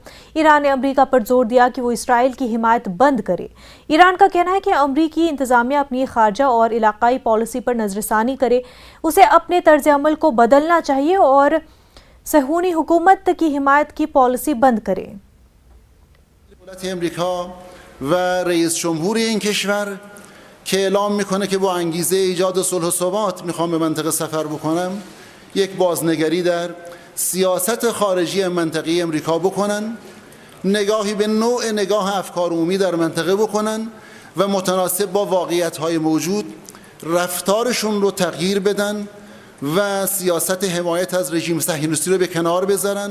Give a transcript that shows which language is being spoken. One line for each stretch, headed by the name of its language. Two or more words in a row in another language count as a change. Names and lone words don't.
Urdu: ایران نے امریکہ پر زور دیا کہ وہ اسرائیل کی حمایت بند کرے. ایران کا کہنا ہے کہ امریکی انتظامیہ اپنی خارجہ اور علاقائی پالیسی پر نظرثانی کرے، اسے اپنے طرز عمل کو بدلنا چاہیے اور صیہونی حکومت کی حمایت کی پالیسی بند کرے.
Persian: دولت امریکا و رئیس جمهور این کشور که اعلام میکنه که با انگیزه ایجاد صلح و ثبات میخوام به منطقه سفر بکنم، یک بازنگری در سیاست خارجی منطقه امریکا بکنن، نگاهی به نوع نگاه افکار عمومی در منطقه بکنن و متناسب با واقعیت‌های موجود رفتارشون رو تغییر بدن و سیاست حمایت از رژیم صهیونیستی رو به کنار بذارن.